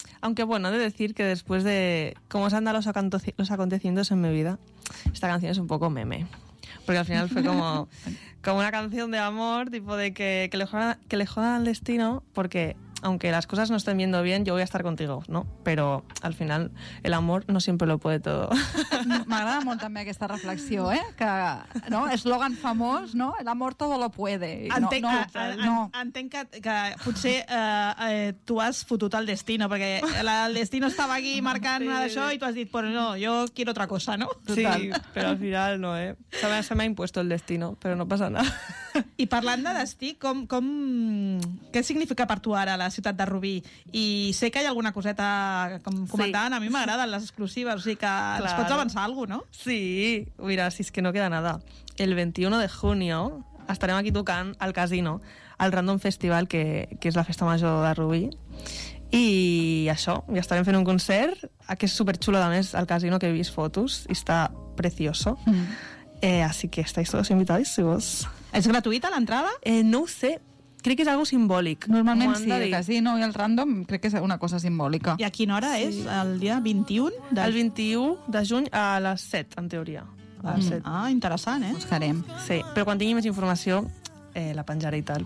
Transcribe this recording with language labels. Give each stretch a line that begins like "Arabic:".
Spanish: Aunque bueno, de decir que después de cómo se han dado los acontecimientos en mi vida, esta canción es un poco meme. Porque al final fue como una canción de amor, tipo de que le jodan al destino, porque... Aunque las cosas no estén viendo bien, yo voy a estar contigo, ¿no? Pero al final el amor no siempre lo puede todo.
Catalan: M'agrada molt també aquesta reflexió, que, no, eslògan famós, no?
Spanish: El amor todo lo puede.
Catalan: Entenc que potser tu has fotut el destino, perquè el destino estava aquí marcant una d'això i tu has dit,
Spanish: pues no, yo quiero otra cosa, ¿no?
Catalan: Sí, però al final no,
Spanish: Se me ha impuesto el destino,
Catalan: però no passa nada. I parlant de destí, què significa per tu ara la ciutat de Rubí? I sé que hi ha alguna coseta, com comentaven, sí, a mi m'agraden les exclusives, o sigui que claro, ens pots avançar alguna cosa, no? Sí, mira, si és que
Spanish: no queda nada. El 21 de junio
Catalan: estarem aquí tocant al casino, al Random Festival, que és la festa major de Rubí. I això, ja estarem fent un concert, que és superxulo, a més, al casino, que he vist fotos, i està precioso.
Spanish: Así que estáis todos invitados, si vos... ¿Es gratuita la entrada?
Catalan: No ho sé. Crec que és algo simbòlic. Normalment sí, el casino i el random, crec que és una cosa simbòlica. I a quina hora és? El dia 21? El 21 de juny a les 7, en teoria. A les 7. Ah, interessant, Buscarem. Sí, però quan tingui més informació, la penjaré i tal.